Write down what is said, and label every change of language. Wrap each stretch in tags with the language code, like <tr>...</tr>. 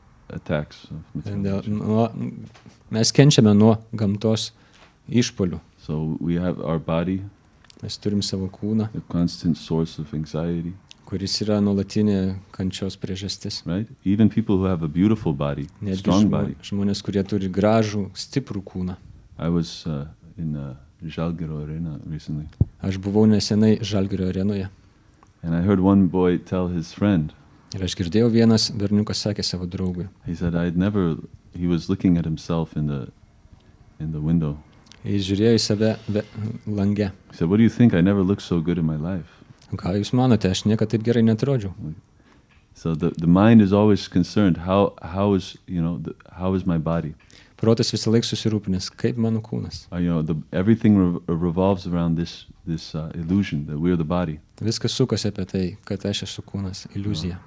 <en>Attacks of material nature.</en> <lt>Mes kenčiame nuo gamtos išpuolių.</lt> <en>So we have our body,</en> <lt>Mes turim savo kūną,</lt> <en>a constant source of anxiety.</en> <lt>kuris yra nuolatinė kančios priežastis.</lt> <en>Right? Even people who have a beautiful body,</en> <lt>Netgi</lt> <en>strong body.</en> <lt>žmonės, kurie turi gražų, stiprų kūną.</lt> <en>I was in Žalgirio arena recently.</en> <lt>Aš buvau nesenai Žalgirio arenoje.</lt> <en>And I heard one boy tell his friend,</en> <lt>Ir aš girdėjau, vienas berniukas sakė savo draugui.</lt> <en>he said, he was looking at himself in the window.</en> <lt>Jis žiūrėjo į save lange.</lt> <en>He said, what do you think? I never looked so good in my life.</en> <lt>Ką jūs manote, aš niekad taip gerai netrodžiau.</lt> <en>So the mind is always concerned, how is my body?</en> <lt>Protas visą laiką susirūpinęs, kaip mano kūnas.</lt> <en>Everything revolves around this illusion that we're the body.</en> <lt>Viskas sukasi apie tai, kad aš esu kūnas, iliuzija.</lt>